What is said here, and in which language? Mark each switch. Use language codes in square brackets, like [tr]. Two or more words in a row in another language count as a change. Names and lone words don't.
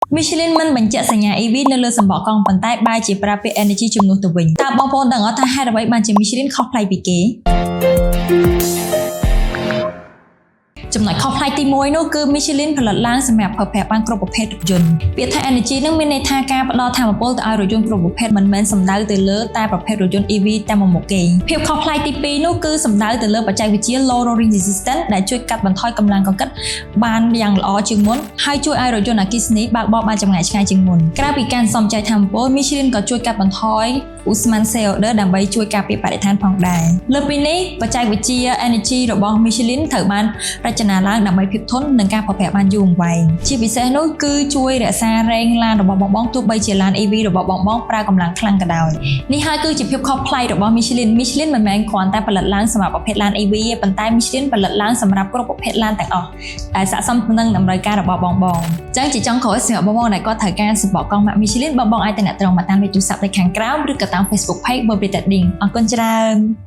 [km] Michelin មិនបញ្ជាក់សញ្ញា EV នៅលើសំបកកង់ប៉ុន្តែបែរជាប្រើពាក្យ energy ជំនួសទៅវិញតើបងប្អូនដឹងអត់ថាហេតុអ្វីបានជា Michelin ខុសប្លែកពីគេចំណុចខុសប្លែកទី1នោះគឺ Michelin ផលិតឡើងសម្រាប់ប្រើប្រាស់បានគ្រប់ប្រភេទរថយន្តពាក្យថា energy នឹងមានន័យថាការផ្ដល់ថាមពលទៅឲ្យរថយន្តគ្រប់ប្រភេទមិន មែនសំដៅទៅលើតែប្រភេទរថយន្ត EV តែមួយមុខទេភាពខុសប្លែកទី2នោះគឺសំដៅទៅលើបច្ចេកវិទ្យា [en] low rolling resistance [km] ដែលជួយកាត់បន្ថយកម្លាំងកង្កឹតបានយ៉ាងល្អជាងមុនហើយជួយឲ្យរថយន្តអគ្គិស នីបើកបរបានចម្ងាយឆ្ងាយជាងមុនក្រៅពីការសំចៃថាមពល Michelin ក៏ជួយកាត់បន្ថយឧស្ម័ន CO2 ដើម្បីជួយការពារបរិស្ថានផងដែរលើពីនេះបច្ចេក វិទ្យា energy របស់ Michelin ត្រូវបានរចនាឡើងដើម្បីភាពធន់និងការប្រើប្រាស់បានយូរអង្វែងជាពិសេសនោះគឺជួយរក្សារែងឡានរបស់បងទោះបីជាឡាន EV របស់បងប្រើកម្លាំងខ្លាំងក៏ដោយនេះហើយគឺជាភាពខុសប្លែករបស់ Michelin មិនមែនគ្រាន់តែផលិតឡើងសម្រាប់ប្រភេទឡាន EV ទេប៉ុន្តែ Michelin ផលិតឡើងសម្រាប់គ្រប់ប្រភេទឡានទាំងអស់ដែលស័ក្តិសមនឹងតម្រូវការរបស់បងអញ្ចឹងជាចុងក្រោយសម្រាប់បងដែលគាត់ត្រូវការសំបកកង់ម៉ាក Michelin បងអាចទៅអ្នកត្រង់មកតាមលេខទូរស័ព្ទនៅខាងក្រោមឬក៏តាម Facebook page Mobility អរគុណច្រើន